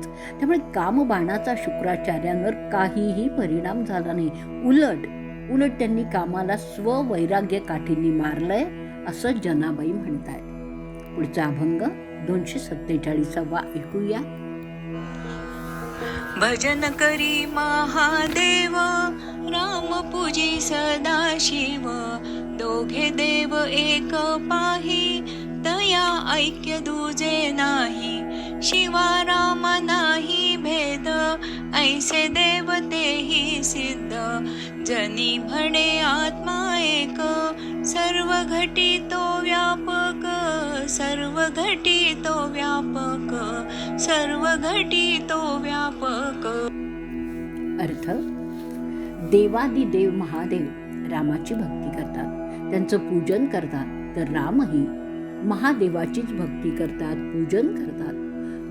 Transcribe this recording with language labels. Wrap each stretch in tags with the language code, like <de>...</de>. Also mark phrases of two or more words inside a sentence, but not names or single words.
<mr>त्यामुळे कामबाणाचा शुक्राचार्यांवर काहीही परिणाम झाला नाही. उलट त्यांनी कामाला स्ववैराग्य काठींनी मारलंय असं जनाबाई म्हणतायत. पुढचा अभंग 247 ऐकूया. भजन करी महादेव राम पूजी सदाशिव दोघे देव एक पाही तया ऐक्य दुजे नाही शिवा राम नाही भेद ऐसे देव तेही सिद्ध जनी म्हणे आत्मा एक सर्व घटी तो व्यापक सर्व घटी तो व्यापक सर्व घटी तो व्यापक. अर्थ, देवादिदेव महादेव रामाची भक्ती करतात, त्यांचं पूजन करतात, तर रामही महादेवाचीच भक्ती करतात, पूजन करतात.</mr>